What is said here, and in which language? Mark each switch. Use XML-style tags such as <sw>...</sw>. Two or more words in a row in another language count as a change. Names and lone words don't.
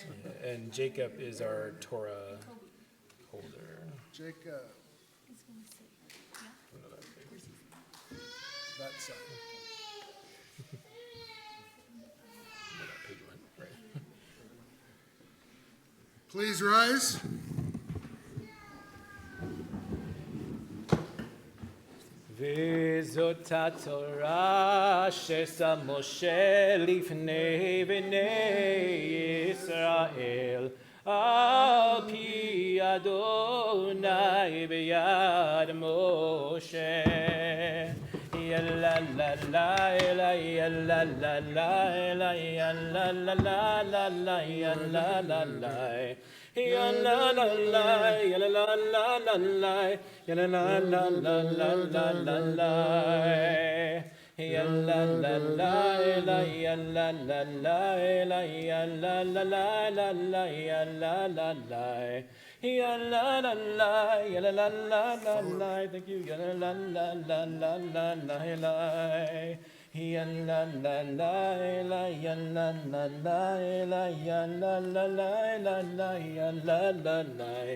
<en>And Jacob is our Torah holder. Jacob. That side. Where that page went, right. Please rise.</en> <he>וזאת התורה ששם משה לפני בני ישראל, על פי אדוני ביד משה. ילה לה לה לה ילה לה לה לה ילה לה לה לה לה ילה לה לה Yalla la la, yalla la la la la, yalla la la la la la la la. Yalla la la la, yalla la la la, yalla la la la la, yalla la la. Yalla la la, yalla la la la la.</he> <en>Thank you. Yalla la la la la la la la. Yalla la la la, yalla la la la, yalla la la la la, yalla la la.</en>